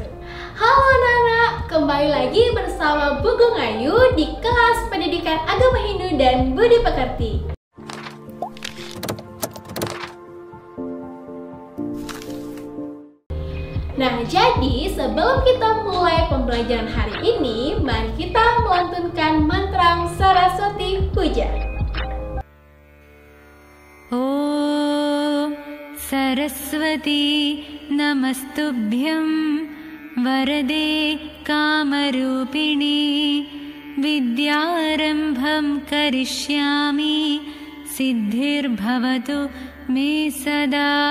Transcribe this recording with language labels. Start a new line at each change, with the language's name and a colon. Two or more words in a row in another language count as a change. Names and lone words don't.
Indonesian: Halo anak-anak, kembali lagi bersama Bu Gung Ayu di kelas Pendidikan Agama Hindu dan Budi Pekerti. Nah, jadi sebelum kita mulai pembelajaran hari ini, mari kita melantunkan mantra Saraswati Puja.
Sanskrit: Om Saraswati Namastubhyam Varade Kamarupini Vidyarambham Karishyami Siddhir Bhavatu Me Sada.